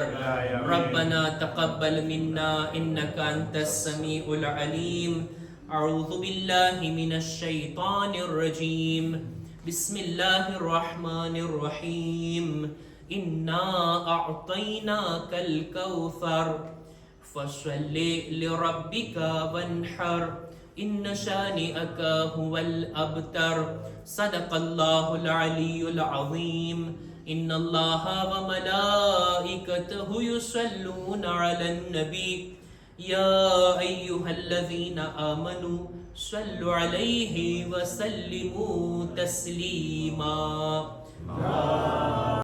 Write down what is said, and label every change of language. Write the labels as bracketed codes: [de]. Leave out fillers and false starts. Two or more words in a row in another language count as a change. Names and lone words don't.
[ar] ربنا تقبل منا إنك أنت السميع العليم. أعوذ بالله من الشيطان الرجيم. بسم الله الرحمن الرحيم. إنا أعطيناك الكوثر فصل لربك وانحر إن شانئك هو الأبتر. صدق الله العلي العظيم. إن الله وملائكته يصلون على النبي يا أيها الذين آمنوا صلوا عليه وسلموا تسليما.